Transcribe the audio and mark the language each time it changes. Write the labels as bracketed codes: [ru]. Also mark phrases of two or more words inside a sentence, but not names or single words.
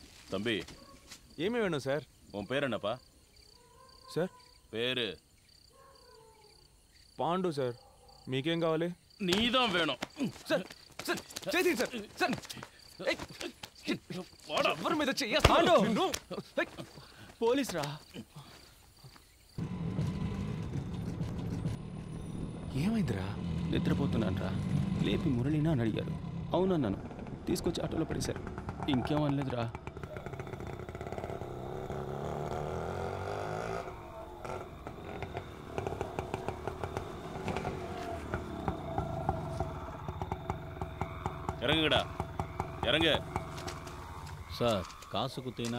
[ta] தம்பி ఏమీ வேணும் சார் உன் பேர் என்னப்பா [te] సార్ [ta] பேரு [te] పాండు సార్ మీకేం కావాలి [ta] நீதான் வேணும் [te] సార్ సార్ చేయండి సార్ సార్ ఎవరి మీద పాండు పోలీస్ రా ఏమైందిరా నిద్రపోతున్నాను రా లేపి మురళినా అని అడిగారు అవునన్నాను తీసుకొచ్చి ఆటోలో పడేశారు ఇంకేం అనలేదురా [ta] இறங்குங்கடா இறங்கு சார் காசு குத்தினா